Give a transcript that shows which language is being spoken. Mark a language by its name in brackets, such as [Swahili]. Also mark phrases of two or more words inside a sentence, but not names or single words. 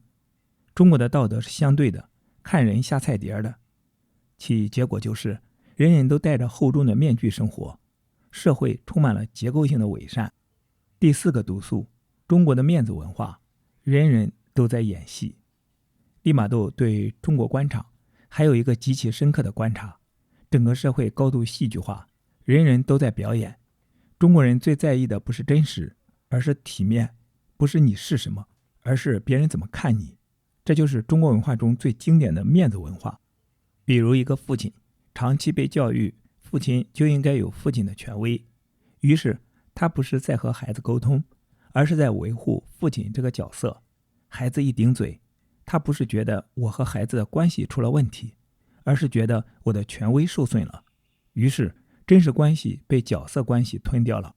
[Chinese] 中國的道德是相對的，看人下菜碟的，其結果就是人人都戴着厚重的面具生活，社會充滿了結構性的偽善。第4個毒素，中國的面子文化，人人都在演戲。利瑪竇對中國官場還有一個極其深刻的觀察，整個社會高度戲劇化，人人都在表演。中國人最在意的不是真實，而是體面，不是你是什麼，而是別人怎麼看你。這就是中國文化中最經典的面子文化。比如一個父親長期被教育，父親就應該有父親的權威，於是他不是在和孩子溝通，而是在維護父親這個角色。孩子一頂嘴，他不是覺得我和孩子的關係出了問題，而是覺得我的權威受損了，於是真實關係被角色關係吞掉了。